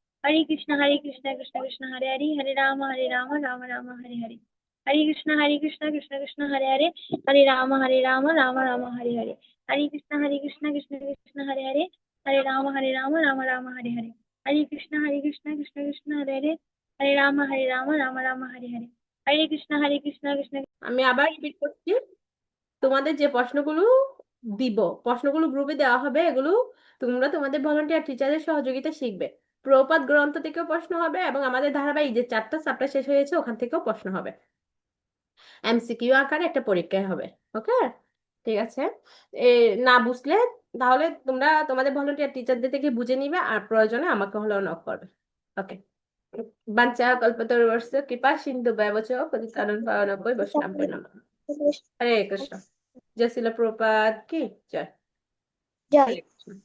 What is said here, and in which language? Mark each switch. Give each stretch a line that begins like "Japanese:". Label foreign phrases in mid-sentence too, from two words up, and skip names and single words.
Sanskrit: হরে কৃষ্ণ কৃষ্ণ কৃষ্ণ হরে হরে হরে রাম রাম রাম হরে হরে হরে কৃষ্ণ কৃষ্ণ কৃষ্ণ হরে হরে হরে রাম রাম রাম হরে হরে হরে কৃষ্ণ কৃষ্ণ কৃষ্ণ হরে হরে হরে রাম রাম রাম হরে হরে হরে কৃষ্ণ কৃষ্ণ কৃষ্ণ হরে হরে হরে রাম রাম রাম হরে হরে হরে কৃষ্ণ কৃষ্ণ
Bangla: আমি আবার রিপিট করছি, তোমাদের যে প্রশ্নগুলো দিব, প্রশ্নগুলো গ্রুপে দেওয়া হবে, এগুলো তোমরা তোমাদের
English: volunteer teacher
Bangla: সহযোগিতা শিখবে। প্রপাত গ্রন্থ থেকেও প্রশ্ন হবে এবং আমাদের ধারাবাহিক যে 4টা চ্যাপ্টার শেষ হয়েছে ওখান থেকেও প্রশ্ন হবে, এমসিকিউ আকারে একটা পরীক্ষায় হবে। ওকে, ঠিক আছে। না বুঝলে তাহলে তোমরা তোমাদের
English: volunteer teachers
Bangla: থেকে বুঝে নিবে, আর প্রয়োজনে আমাকে হলেও নক করবে।
Sanskrit: ওকে। বাঞ্ছা কল্পতরুর্ভশ্চ কৃপা সিন্ধু ব্যবচ পতিতানাং পাবনেভ্যো বৈষ্ণবেভ্যো নমঃ।
Bangla: হরে কৃষ্ণ। জয় শিল প্রভুপাদ কি জয়। জয়।